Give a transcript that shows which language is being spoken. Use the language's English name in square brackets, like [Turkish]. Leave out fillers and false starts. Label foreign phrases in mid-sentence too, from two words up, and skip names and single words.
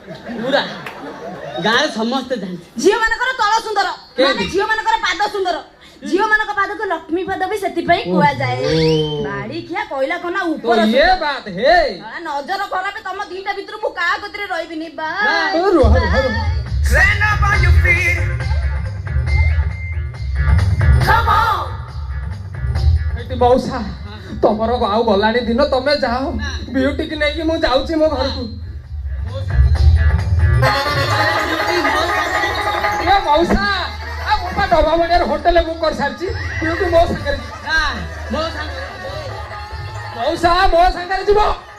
[Odia] ପୁରା ଗାଁରେ ସମସ୍ତେ ଜାଣିଛି ଝିଅ ମାନଙ୍କର ତଳ ସୁନ୍ଦର ମାନେ ଝିଅ ମାନଙ୍କର ପାଦ ସୁନ୍ଦର ଝିଅ ମାନଙ୍କ ପାଦକୁ ଲକ୍ଷ୍ମୀ ପାଦ ବି ସେଥିପାଇଁ କୁହାଯାଏ ବାଡ଼ିଖିଆ କହିଲା କନା ଉପର ନଜର ଖରାପ ତମ ଦିଟା ଭିତରୁ ମୁଁ କାହା କତିରେ ରହିବିନି [English] Stand up on your feet. Come on. [Odia] ମଉସା ତମର ଆଉ ଗଲାଣି ଦିନ ତମେ ଯାଅ ବିଉଟିକି ନେଇକି ମୁଁ ଯାଉଛି ମୋ ଘରକୁ ମଉସା ମୁଁ ବା ଡବାମଣିଆର [English] hotel book [Odia] କରିସାରିଛି ବିଉଟି ମୋ ସାଙ୍ଗରେ ମଉସା ମୋ ସାଙ୍ଗରେ ଯିବ